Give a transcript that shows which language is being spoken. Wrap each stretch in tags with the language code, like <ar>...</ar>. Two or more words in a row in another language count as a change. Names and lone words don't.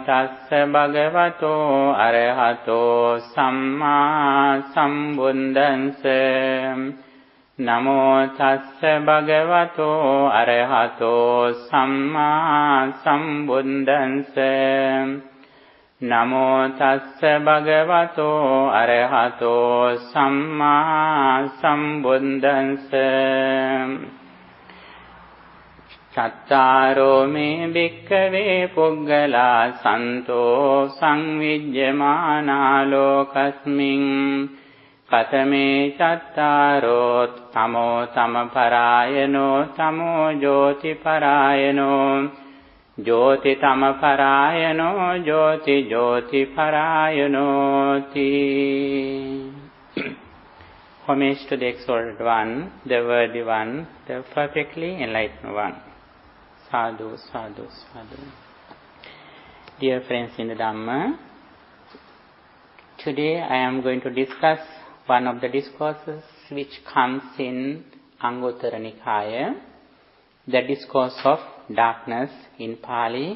<pi>Tassa Bhagavato Arahato Samma Sambuddhassa Namo Tassa Bhagavato Arahato Samma Sambuddhassa Namo Tassa Bhagavato Arahato Samma Sambuddhassa Cattaro me bhikkhave puggala santo samvijjamana lokasmin Katame cattaro Tamo-tama-parayana Tamo-jyoti-parayana Jyoti-tama-parayana Jyoti-jyoti-parayana</pi> <en>Homage to the exalted one, the worthy one, the perfectly enlightened one.</en> <pi>Sadhu, sadhu, sadhu.</pi> <en>Dear friends in the Dhamma, today I am going to discuss one of the discourses which comes in Anguttara Nikaya, the discourse of darkness in Pali.</en>